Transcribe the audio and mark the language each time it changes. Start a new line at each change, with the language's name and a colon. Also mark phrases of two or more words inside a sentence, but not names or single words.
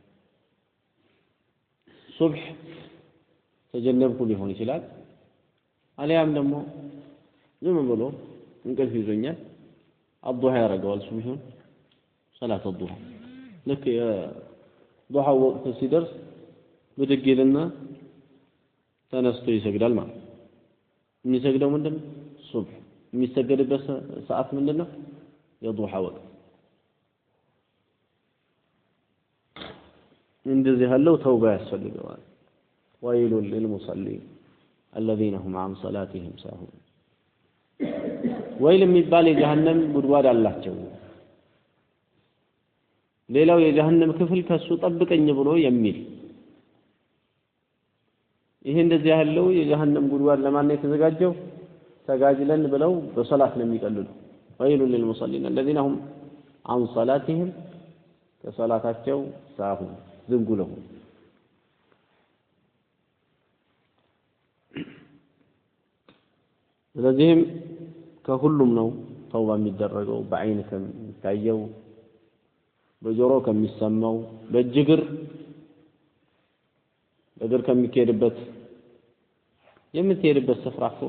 Amharic: ሱብህ ተጀነብኩ ሊሆን ይችላል አሊያም ደግሞ ዝም ብሎ እንቅልፍ ይዞኛል አዱሃ ያረጋዋል ሱብሂን ሰላት አዱሃ ልክ የዱሃ ወቅት ሲደርስ ብድግ ይልና ተነስቶ ይሰግዳል ማለት የሚሰግደው ምንድነው ሱብህ የሚሰገድበት ሰዓት ምንድነው የዱሃ ወቅት እንደዚህ ያለው ተውባ ያስፈልገዋል
Arabic: ويل للمصلين الذين هم عن صلاتهم ساهون
Amharic: ወይል የሚባል የጀሃነም ጉድጓድ አላቸው ሌላው የጀሃነም ክፍል ከሱ ጠብቀኝ ብሎ የሚል ይሄ እንደዚህ ያለው የጀሃነም ጉድጓድ ለማን ነው የተዘጋጀው ተጋጅለን ብለው በሶላት ነው የሚቀልሉ
Arabic: ويل للمصلين الذين هم عن صلاتهم
Amharic: ከሶላታቸው ሳሁን ዝንጉ ነው ስለዚህም ከሁሉም ነው ተውባ የሚደረገው በአይን ከሚታየው በጆሮ ከሚሰማው በእግር ከሚካሄድበት የምትሄድበት ስፍራ